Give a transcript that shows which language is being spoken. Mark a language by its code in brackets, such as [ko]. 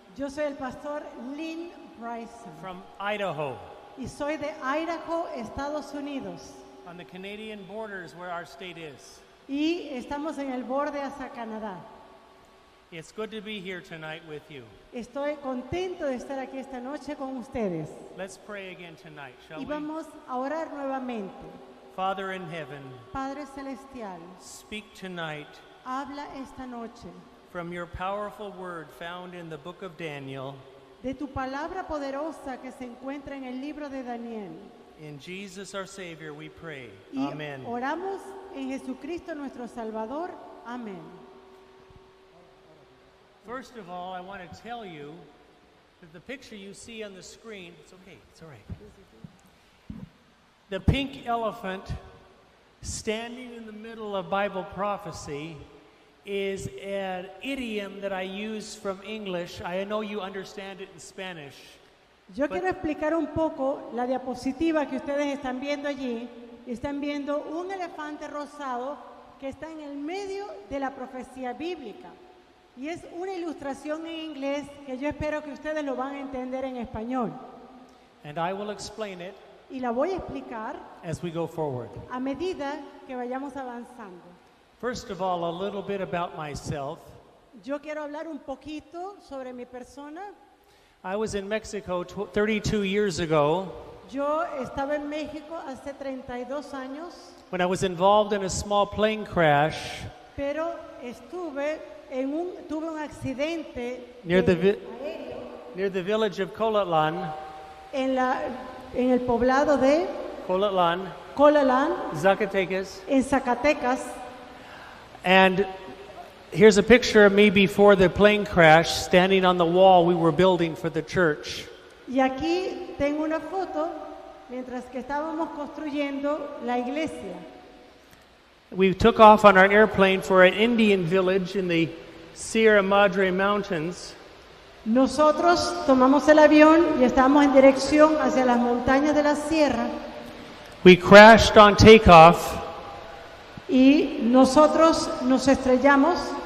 [es] Yo soy el pastor Lynn Bryson [en] from Idaho, [es] y soy de Idaho, Estados Unidos. [en] on the Canadian borders where our state is. [es] Y estamos en el borde hacia Canadá. [en] It's good to be here tonight with you. [es] Estoy contento de estar aquí esta noche con ustedes. [en] Let's pray again tonight, shall [es] Y [en] we? [es] vamos a orar nuevamente. [en] Father in heaven, [es] Padre Celestial, [en] speak tonight [es] habla esta noche [en] from your powerful word found in the book of Daniel. [es] de tu palabra poderosa que se encuentra en el libro de Daniel. [en] In Jesus our Savior we pray. [es] Y [en] Amen. [es] oramos en Jesucristo nuestro Salvador. Amén. [en] First of all, I want to tell you that the picture you see on the screen, it's okay, it's all right. The pink elephant standing in the middle of Bible prophecy is an idiom that I use from English. I know you understand it in Spanish. [es] Yo quiero explicar un poco la diapositiva que ustedes están viendo allí. Están viendo un elefante rosado que está en el medio de la profecía bíblica. Y es una ilustración en inglés que yo espero que ustedes lo van a entender en español. [en] And I will explain it [es] Y la voy a explicar [en] as we go forward. [es] a medida que vayamos avanzando. [en] First of all, a little bit about myself. [es] Yo quiero hablar un poquito sobre mi persona. [en] I was in Mexico 32 years ago [es] Yo estaba en México hace 32 años, [en] when I was involved in a small plane crash [es] pero tuve un accidente [en] near the [es] aéreo [en] near the village of Colatlan, [es] en el poblado de Colalán, [en] Zacatecas. [es] en Zacatecas. [en] And here's a picture of me before the plane crash, standing on the wall we were building for the church. [es] Y aquí tengo una foto mientras que estábamos construyendo la iglesia. [en] We took off on our airplane for an Indian village in the Sierra Madre Mountains. [es] Nosotros tomamos el avión y estábamos en dirección hacia las montañas de la sierra [en] We crashed on takeoff, [es] y nosotros nos estrellamos